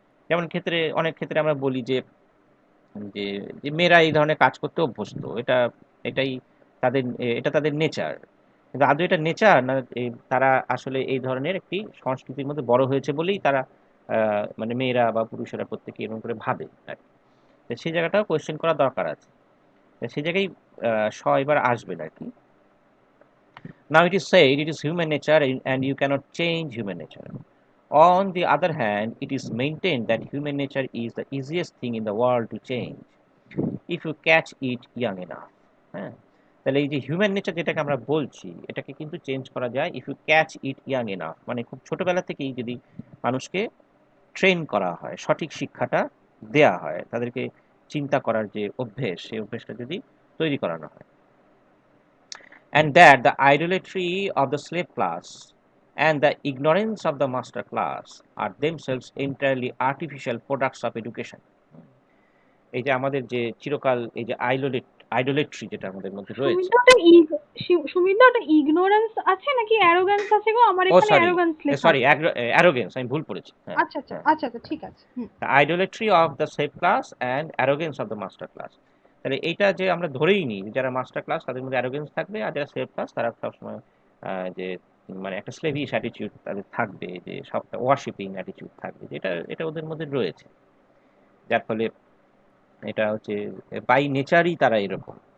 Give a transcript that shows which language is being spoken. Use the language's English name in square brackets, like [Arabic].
[Bangla] যেমন অনেক ক্ষেত্রে আমরা বলি যে যে যে মেয়েরা এই ধরনের কাজ করতে অভ্যস্ত, এটাই এটা তাদের নেচার। কিন্তু আদৌ এটা নেচার না, তারা আসলে এই ধরনের একটি সংস্কৃতির মধ্যে বড় হয়েছে বলেই তারা মানে মেয়েরা বা পুরুষেরা প্রত্যেকে এরকম করে ভাবে আর কি। তো সেই জায়গাটাও কোয়েশ্চেন করা দরকার আছে। তো সেই জায়গায় এবার আসবেন আর কি। [English] Now it is said it is human nature and you cannot change human nature. On the other hand, it is maintained that human nature is the easiest thing in the world to change if you catch it young enough. [Bangla] হ্যাঁ, তাহলে এই যে human nature যেটাকে আমরা বলছি, এটাকে কিন্তু change করা যায় [English] If you catch it young enough. [Bangla] মানে খুব ছোটবেলা থেকেই যদি মানুষকে ট্রেন করা হয়, সঠিক শিক্ষাটা দেয়া হয়, তাদেরকে চিন্তা করার যে অভ্যেস, সেই অভ্যেসটা যদি তৈরি করানো হয়। [English] And that the idolatry of the slave class and the ignorance of the master class are themselves entirely artificial products of education. [Bangla] এই যে আমাদের যে চিরকাল এই যে আইডোলেট্রি যেটা আমাদের মধ্যে রয়েছে। সুমিত ওটা ইগনোরেন্স আছে নাকি অ্যারোগ্যান্স আছে গো? আমার ও এখানে সরি, অ্যারোগ্যান্স লেখা সরি, আছে। অ্যারোগেন্স, আমি ভুল পড়েছি। হ্যাঁ, আচ্ছা আচ্ছা হ্যাঁ। আচ্ছা আচ্ছা, ঠিক আছে। [English] The idolatry of the slave class and arrogance of the master class. [Bangla] তাহলে এইটা যে আমরা ধরেই নিই, যারা মাস্টার ক্লাস তাদের মধ্যে অ্যারোগেন্স থাকবে, আর যারা স্লেভ ক্লাস তারা সবসময় যে মানে একটা স্লেভিশ অ্যাটিটিউড তাদের থাকবে, যে সবটা ওয়ার্শিপিং অ্যাটিটিউড থাকবে, যেটা এটা ওদের মধ্যে রয়েছে। যার ফলে এটা হচ্ছে বাই নেচারই তারা এরকম।